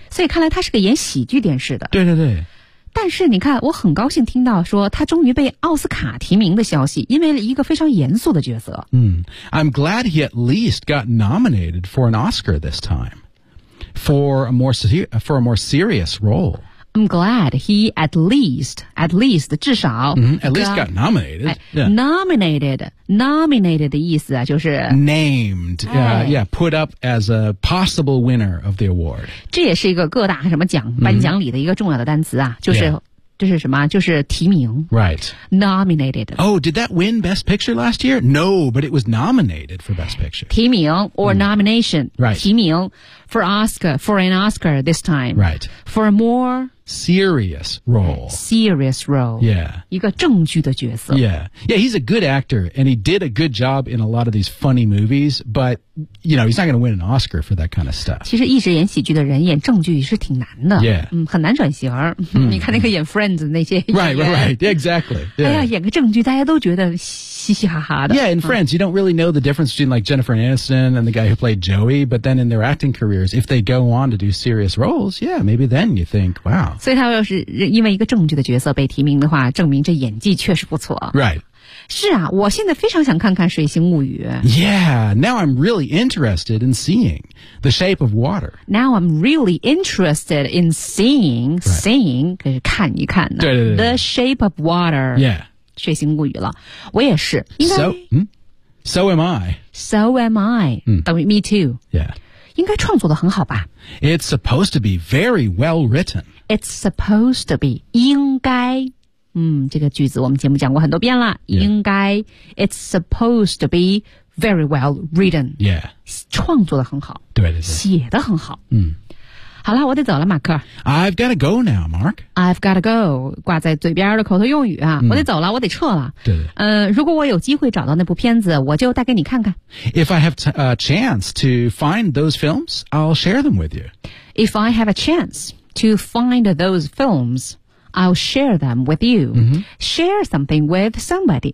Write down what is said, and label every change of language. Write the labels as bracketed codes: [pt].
[zh] 所以看来他是个演喜剧电视的。对对对。但是你看，我很高兴听到说他终于被奥斯卡提名的消息，因为一个非常严肃的角色。 [en] 嗯 ，I'm glad he at least got nominated for an Oscar this time for a more serious role. I'm glad he at least [zh] 至少、 [en] at least got nominated.、Yeah. [zh] Nominated 的意思啊，就是 [en] named， put up as a possible winner of the award。 [zh] 这也是一个各大什么奖颁奖礼的一个重要的单词啊，就是、这是什么？就是提名 [en] ，right？ Nominated。 Oh， did that win Best Picture last year？ No， but it was nominated for Best Picture。 [zh] 提名 [en] or nomination？、 Right. [zh] 提名 [en] for an Oscar this time。 Right。 For a more serious role。 Serious role。 Yeah。 [zh] 一个正剧的角色。 [en] Yeah。 Yeah， he's a good actor and he did a good job in a lot of these funny movies， but you know he's not going to win an Oscar for that kind of stuff。 [zh] 其实一直演喜剧的人演正剧是挺难的。 [en] Yeah。 [zh] 很难转型。你看那个演 Friends 那些。 [en] Right. Exactly. [zh] Yeah. 哎呀，演个正剧，大家都觉得嘻嘻哈哈的。 [en] Yeah, in Friends,、you don't really know the difference between like Jennifer Aniston and the guy who played Joey, but then in their acting careers, if they go on to do serious roles, yeah, maybe then you think, wow. [zh] 所以他要是因为一个正剧的角色被提名的话，证明这演技确实不错。 [en] Right. [zh] 是啊，我现在非常想看看《水形物语》。 [en] Yeah, now I'm really interested in seeing The Shape of Water. Now I'm really interested in seeing,、right. seeing, [zh] 可是看一看呢。对对对对。 [en] The Shape of Water. Yeah. [zh] 水形物语了。我也是。应该 [en] So am I. So am I.、 [zh] 等于 [en] me too. Yeah. [zh] 应该创作得很好吧。 [en] It's supposed to be very well written. It's supposed to be, [zh] 应该。这个句子我们节目讲过很多遍了、 [en] yeah. [zh] 应该 [en] It's supposed to be very well written Yeah [zh] 创作得很好对对对写得很好好了，我得走了，马克。 [en] I've got to go now, Mark. I've got to go， [zh] 挂在嘴边的口头用语啊，我得走了，我得撤了。对对。如果我有机会找到那部片子，我就带给你看看。 [en] If I have a chance to find those films, I'll share them with you. If I have a chance to find those films. I'll share them with you.、Share something with somebody.、